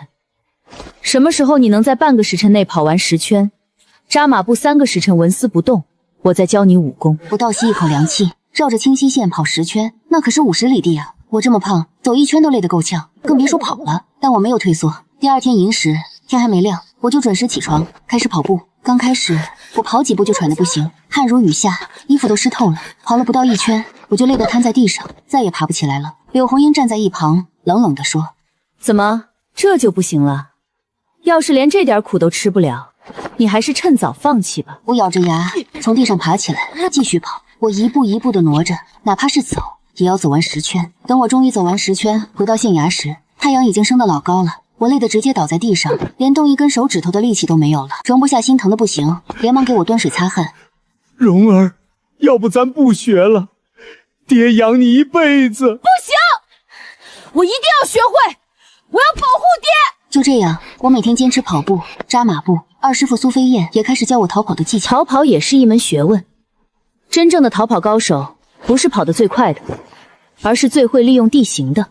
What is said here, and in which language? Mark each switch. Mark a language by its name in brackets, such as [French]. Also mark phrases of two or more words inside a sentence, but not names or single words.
[Chinese] 什麼時候你能在半個時辰內跑完10圈，扎馬步3個時辰紋絲不動，我再教你武功。我倒吸一口涼氣，繞着清溪縣跑10圈，那可是50里地啊！我這麼胖，走1圈都累得夠嗆，更別說跑了。但我沒有退縮。第二天寅時，天還沒亮，我就準時起床，開始跑步。剛開始，我跑幾步就喘得不行，汗如雨下，衣服都濕透了。跑了不到1圈，我就累得癱在地上，再也爬不起來了。柳紅英站在一旁，冷冷地說： 怎麼，這就不行了？要是連這點苦都吃不了，你還是趁早放棄吧。我咬着牙從地上爬起來，繼續跑。我一步一步地挪着，哪怕是走，也要走完10圈。等我終於走完10圈，回到縣衙時，太陽已經升得老高了。我累得直接倒在地上，連動一根手指頭的力氣都沒有了。容不下心疼的不行，連忙給我端水擦汗。蓉兒，要不咱不學了，爹養你一輩子。不行，我一定要學會，我要保護爹。就這樣，我每天堅持跑步、扎馬步。二師傅蘇飛燕也開始教我逃跑的技巧。逃跑也是一門學問，真正的逃跑高手不是跑得最快的，而是最會利用地形的。